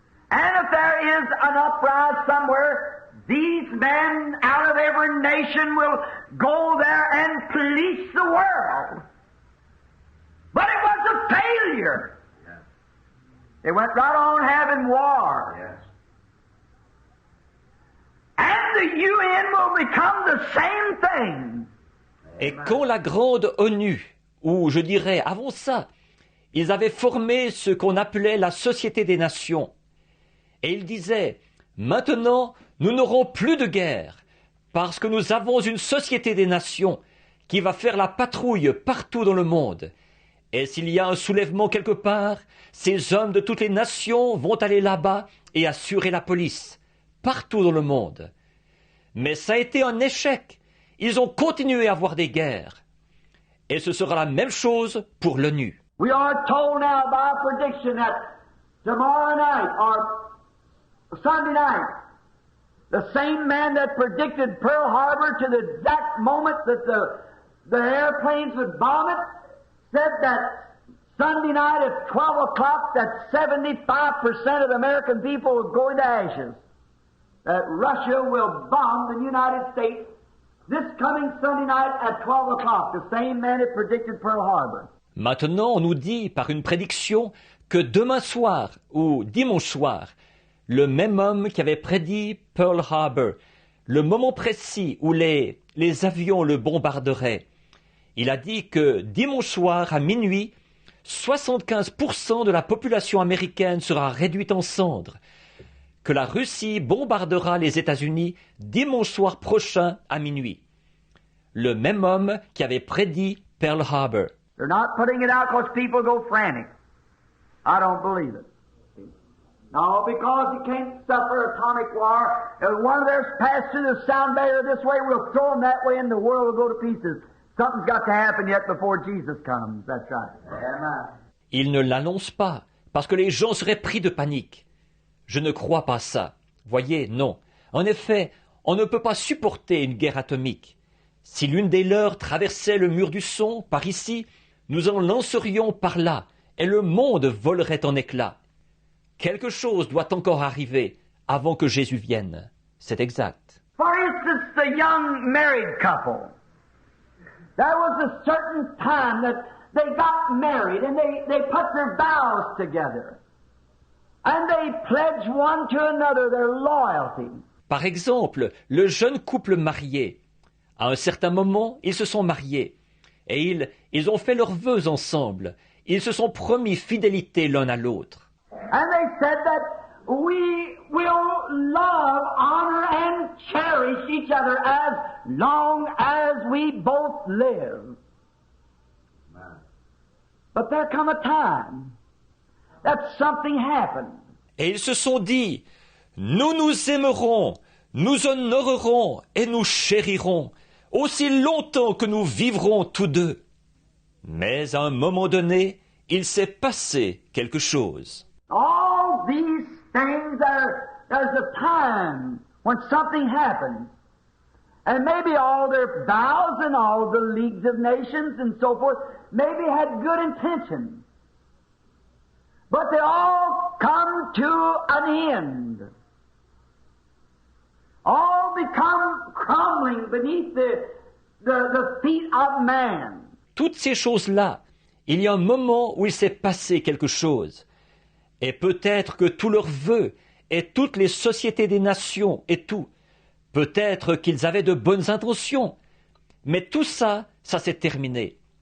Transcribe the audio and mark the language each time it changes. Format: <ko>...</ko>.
<en>And if there is an uprising somewhere, these men out of every nation will go there and police the world. But it was a failure. Yes. They went right on having war. Yes. And the UN will become the same thing.</en> <fr>Et quand la grande ONU, ou je dirais avant ça, ils avaient formé ce qu'on appelait la Société des Nations, et ils disaient, maintenant, nous n'aurons plus de guerre, parce que nous avons une Société des Nations qui va faire la patrouille partout dans le monde. Et s'il y a un soulèvement quelque part, ces hommes de toutes les nations vont aller là-bas et assurer la police, partout dans le monde. Mais ça a été un échec. Ils ont continué à avoir des guerres. Et ce sera la même chose pour l'ONU.</fr> <en>We are told now by prediction that tomorrow night or Sunday night, the same man that predicted Pearl Harbor to the exact moment that the airplanes would bomb it, said that Sunday night at 12 o'clock that 75% of the American people would go into ashes. that Russia will bomb the United States this coming Sunday night at 12 o'clock, the same man that predicted Pearl Harbor.</en> <fr>Maintenant, on nous dit par une prédiction que demain soir ou dimanche soir, le même homme qui avait prédit Pearl Harbor, le moment précis où les avions le bombarderaient, il a dit que dimanche soir à minuit, 75% de la population américaine sera réduite en cendres, que la Russie bombardera les États-Unis dimanche soir prochain à minuit. Le même homme qui avait prédit Pearl Harbor.</fr> <en>They're not putting it out because people go frantic. I don't believe it. No, because you can't suffer atomic war. If one of theirs passed through the sound barrier this way, we'll throw them that way and the world will go to pieces. Something's got to happen yet before Jesus comes. That's right. Amen.</en> <fr>Il ne l'annonce pas, parce que les gens seraient pris de panique. Je ne crois pas ça. Voyez, non. En effet, on ne peut pas supporter une guerre atomique. Si l'une des leurs traversait le mur du son, par ici, nous en lancerions par là, et le monde volerait en éclats. Quelque chose doit encore arriver avant que Jésus vienne. C'est exact.</fr> <en>For instance, the young married couple. There was a certain time that they got married and they put their vows together. And they pledged one to another their loyalty.</en> <fr>Par exemple, le jeune couple marié. À un certain moment, ils se sont mariés. Et ils ont fait leurs vœux ensemble. Ils se sont promis fidélité l'un à l'autre.</fr> <en>And they said that we will love, honor, and cherish each other as long as we both live. But there come a time that something happened.</en> <fr>Et ils se sont dit, nous nous aimerons, nous honorerons et nous chérirons, aussi longtemps que nous vivrons tous deux. Mais à un moment donné, il s'est passé quelque chose.</fr> <en>All these things there's a time when something happens. And maybe all their vows and all the leagues of nations and so forth maybe had good intentions. But they all come to an end. All become crumbling beneath the feet of man.</en> <fr>Toutes ces choses-là, il y a un moment où il s'est passé quelque chose. Et peut-être que tous leurs vœux et toutes les sociétés des nations et tout, peut-être qu'ils avaient de bonnes intentions, mais tout ça, ça s'est terminé.</fr>